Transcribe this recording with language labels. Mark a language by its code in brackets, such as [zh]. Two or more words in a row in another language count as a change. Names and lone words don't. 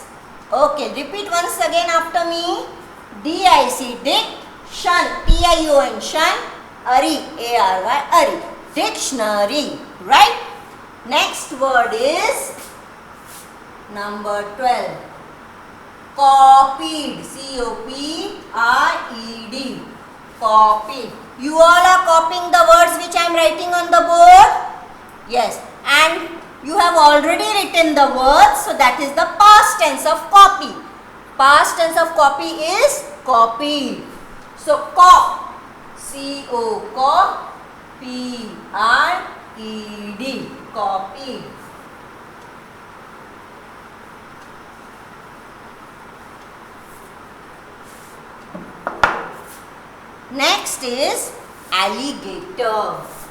[en] Okay, repeat once again after me. D-I-C, dick. Shun, T-I-O-N, shun. Ari, A-R-Y, Ari. Dictionary. Right? Next word is number 12. Copied. C-O-P-I-E-D. Copied. You all are copying the words which I am writing on the board? Yes. And you have already written the words, so that is the past tense of copy. Past tense of copy is copied. So, cop. C-O-P-I-E-D. Copied. Next is alligator.